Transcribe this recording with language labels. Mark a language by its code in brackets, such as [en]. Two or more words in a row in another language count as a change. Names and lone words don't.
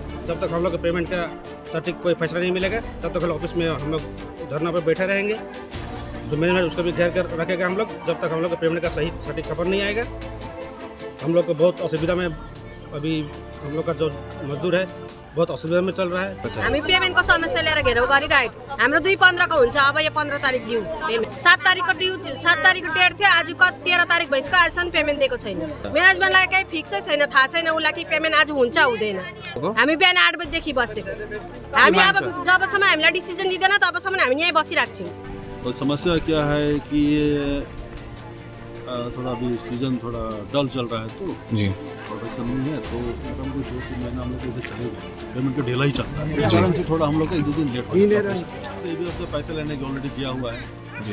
[hi] जब तक हम लोग का पेमेंट का सटीक कोई फैसला नहीं मिलेगा तब तक हम ऑफिस में हम लोग धरना पर बैठे रहेंगे। जो मैनेजमेंट उसको भी घेर कर रखेगा हम लोग, जब तक हम लोग का पेमेंट का सही सटीक खबर नहीं आएगा। हम लोग को बहुत असुविधा में अभी हम लोग का जो मजदूर है बहुत असुविधा में चल रहा है। [ne] हामी पेमेन्टको समस्या लिएर घेराउ गरिरहेको थियौँ। हाम्रो 2/15 को हुन्छ, अब यो 15 तारिक ड्यू पेमेन्ट। 7 तारिकको डेट थियो, आज 13 तारिक भइसक्यो, आजसम्म पेमेन्ट दिएको छैन। म्यानेजमेन्टलाई केही फिक्सै छैन, थाहा छैन उसलाई कि पेमेन्ट आज हुन्छ हुँदैन। हामी बिहान 8 बजेदेखि बसेको, हामी अब जबसम्म हामीलाई डिसिजन दिँदैन तबसम्म हामी यहीँ बसिरहेको छौँ। [hi] और समस्या क्या है कि ये थोड़ा अभी सीजन थोड़ा डल चल रहा है, तो जी प्रोडक्शन नहीं है, तो मोटामोटी 2-3 महीना हम लोग ऐसे चले गए, पेमेंट का ढीला ही चलता है। इस कारण से थोड़ा हम लोग का 1-2 दिन लेट हो जाता है। ये उससे पैसे लेने की ऑलरेडी किया हुआ है जी।